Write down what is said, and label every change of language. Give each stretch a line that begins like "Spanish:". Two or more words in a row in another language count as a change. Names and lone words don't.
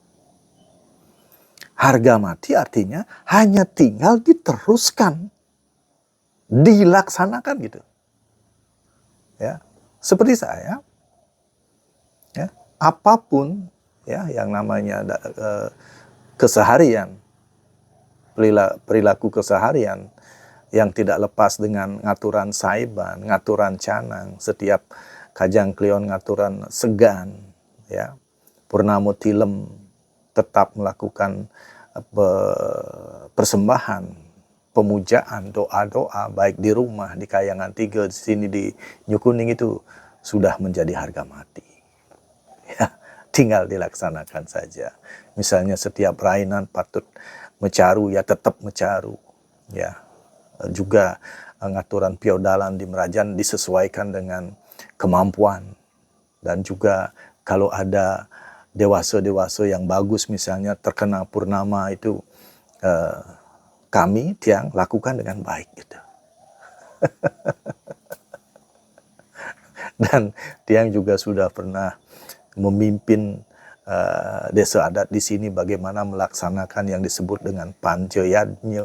Indonesian: Harga mati artinya hanya tinggal diteruskan, dilaksanakan gitu. Ya, seperti saya, ya, apapun ya yang namanya keseharian, perilaku keseharian yang tidak lepas dengan
Balinese: ngaturan saiban, ngaturan canang,
Indonesian: setiap
Balinese: kajang klion ngaturan segan,
Indonesian: ya,
Balinese: purnamo tilem
Indonesian: tetap melakukan persembahan, pemujaan, doa-doa, baik di rumah, di Kayangan Tiga, di sini di Nyukuning, itu sudah menjadi harga mati. Ya, tinggal dilaksanakan saja. Misalnya setiap
Balinese: rainan patut mecaru,
Indonesian: ya tetap mecaru. Ya, juga
Balinese: ngaturan piodalan
Indonesian: di Merajan disesuaikan dengan kemampuan. Dan juga kalau ada dewasa-dewasa yang bagus misalnya terkena purnama itu kami tiang lakukan dengan baik gitu. Dan tiang juga sudah pernah memimpin desa adat di sini bagaimana melaksanakan yang disebut dengan Pancayadnya.